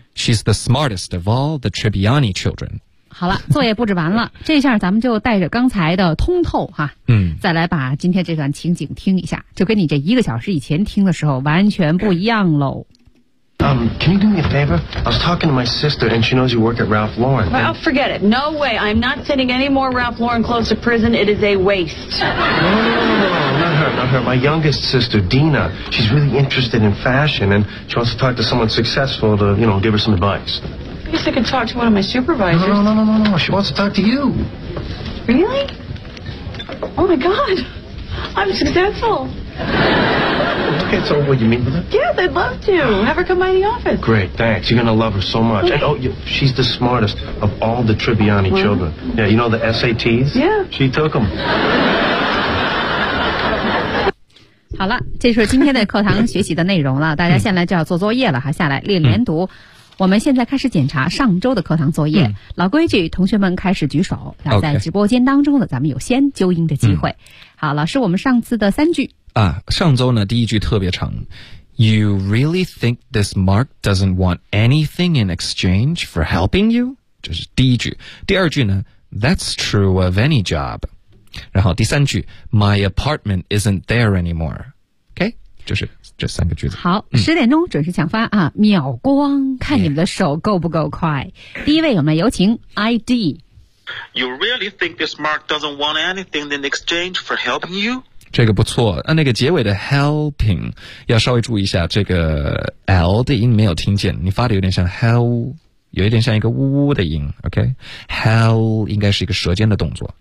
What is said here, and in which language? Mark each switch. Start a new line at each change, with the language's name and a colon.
English: She's the smartest of all the Tribbiani children.
Chinese: 好了，作业布置完了。这下咱们就带着刚才的通透哈、嗯、再来把今天这段情景听一下，就跟你这一个小时以前听的时候完全不一样喽。
English: Can you do me a favor? I was talking to my sister, and she knows you work at Ralph Lauren. Well, forget it. No way. I'm not sending any more Ralph Lauren clothes to prison. It is a waste. No, not her. My youngest sister, Dina, she's really interested in fashion, and she wants to talk to someone successful to, you know, give her some advice. I guess I could talk to one of my supervisors. No. She wants to talk to you. Really? Oh, my God. I'm successful. Okay, so what do you mean by that? Yeah, they'd love to. Have her come by the office. Great, thanks. You're going to love her so much. Okay. And, she's the smartest of all the Tribbiani、 what? Children. Yeah, you know the SATs? Yeah. She took them.
Chinese: 好了，这是今天的课堂学习的内容了。大家现在就要做作业了哈，下来练连读。我们现在开始检查上周的课堂作业、嗯、老规矩，同学们开始举手，那在直播间当中的咱们有先纠音的机会、嗯、好，老师，我们上次的三句啊，上周呢第一句特别长，
English: You really think this Mark doesn't want anything in exchange for helping you?
Chinese: 这是第一句。第二句呢，
English: That's true of any job.
Chinese: 然后第三句，
English: My apartment isn't there anymore.
Chinese: OK, 就是这三个句子。好，十点钟准时抢发啊、嗯、秒光，看你们的手够不够快。第一位我们有请 ID。
English: You really think this Mark doesn't want anything in exchange for helping you?
Chinese: 这个不错，那个结尾的 helping, 要稍微注意一下，这个 L 的音没有听见，你发的有点像 hell, 有一点像一个呜呜的音， OK?Hell 应该是一个舌尖的动作、